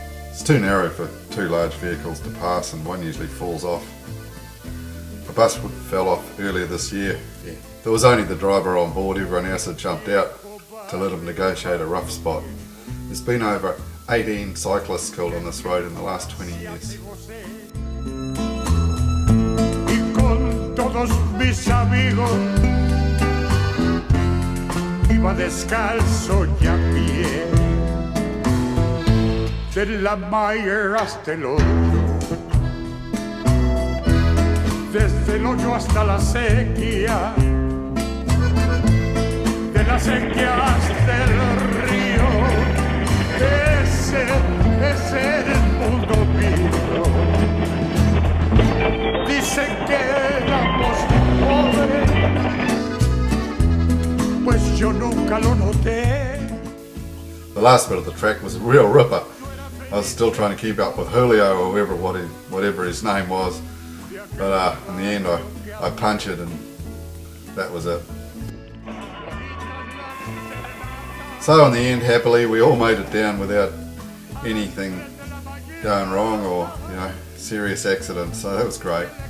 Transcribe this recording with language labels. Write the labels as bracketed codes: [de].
[en] It's too narrow for 2 large vehicles to pass and one usually falls off. A bus fell off earlier this year. There was only the driver on board, everyone else had jumped out to let him negotiate a rough spot. There's been over 18 cyclists killed on this road in the last 20 years. [es] Y con todos mis amigos iba descalzo y a pie, de la Mayer hasta el hoyo, desde el hoyo hasta la sequía, de la sequía hasta el río. Ese es el mundo mío. Dicen que éramos pobres, pues yo nunca lo noté. [en] The last bit of the track was a real ripper. I was still trying to keep up with Julio or whatever his name was, but in the end I punched it and that was it. So in the end, happily, we all made it down without anything going wrong or, serious accidents, so that was great.